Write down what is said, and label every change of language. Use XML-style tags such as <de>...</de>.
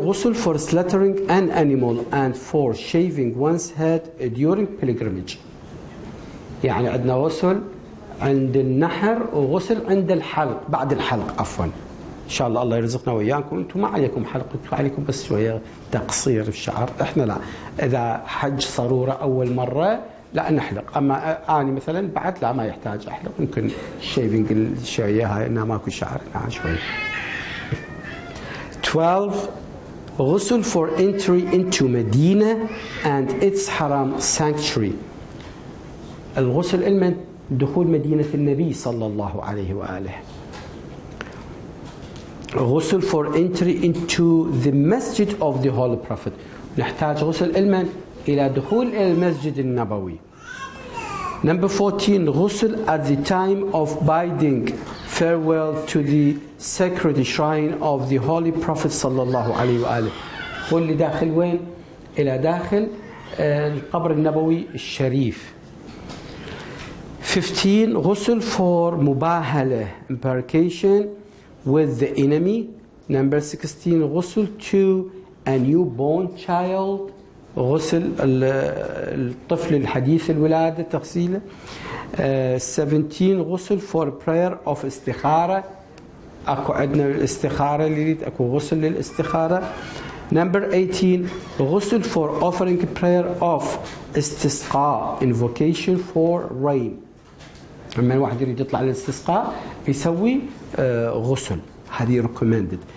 <en>Ghusl for slaughtering an animal and for shaving one's head during pilgrimage.</en> <ar>يعني عندنا غسل عند النحر وغسل عند الحلق، بعد الحلق عفوا. إن شاء الله يرزقنا وإياكم. أنتم ما عليكم حلق، أنتم عليكم بس شوية تقصير الشعر. إحنا لا، إذا حج صرورة أول مرة لا نحلق، أما أنا مثلا بعد لا، ما يحتاج أحلق، ممكن الشيفنج الشوية هاي إنها ماكو شعر شوية.</ar> <en>12. Ghusl for entry into Medina and its haram sanctuary.</en> <ar>الغسل المن دخول مدينة النبي صلى الله عليه وآله.</ar> <en>Ghusl for entry into the masjid of the Holy Prophet.</en> <ar>نحتاج غسل المن إلى دخول المسجد النبوي.</ar> <en>Number 14. Ghusl at the time of bidding farewell to the sacred shrine of the Holy Prophet sallallahu alaihi wasallam.</en> <ar>واللي داخل وين؟ إلى داخل القبر النبوي الشريف.</ar> <en>15 غسل for مباهلة embarkation with the enemy. Number 16 غسل to a newborn child,</en> <ar>غسل الطفل الحديث الولادة تغسيله. 17 غسل</ar> <en>for prayer of</en> <ar>استخارة، اكو عندنا الاستخارة اللي يريد اكو غسل للاستخارة.</ar> <en>Number 18 غسل for offering prayer of استسقاء invocation for rain.</en> <ar>لما الواحد يريد يطلع للاستسقاء يسوي غسل، هذه recommended.</ar>